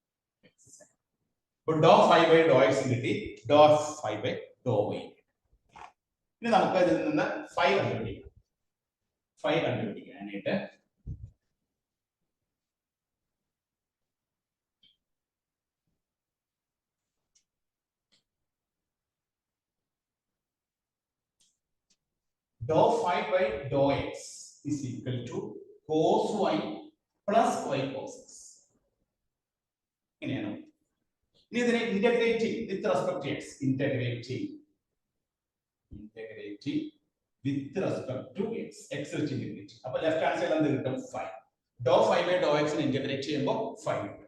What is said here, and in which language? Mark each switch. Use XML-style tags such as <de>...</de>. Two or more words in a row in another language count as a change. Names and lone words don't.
<en>dou phi by dou x കിട്ടി, dou phi by dou y.</en> <ml>ഇനി നമുക്ക് ഇതിൽ നിന്ന് ഫൈ കണ്ടുപിടിക്കാം. ഫൈ കണ്ടുപിടിക്കാനായിട്ട്</ml> <en>dou phi by dou x is equal to cos y plus y cos x.</en> <ml>ഇങ്ങനെയാണ്. ഇനി ഇതിനെ</ml> <en>integrating with respect to x, integrating with respect to x, x വെച്ച് ഇന്റഗ്രേറ്റ്.</en> <ml>അപ്പോൾ</ml> <en>left hand side</en> <ml>എന്ത് കിട്ടും? 5.</ml> <en>dou phi by dou x</en> <ml>നെ ഇന്റഗ്രേറ്റ് ചെയ്യുമ്പോൾ 5 കിട്ടും.</ml>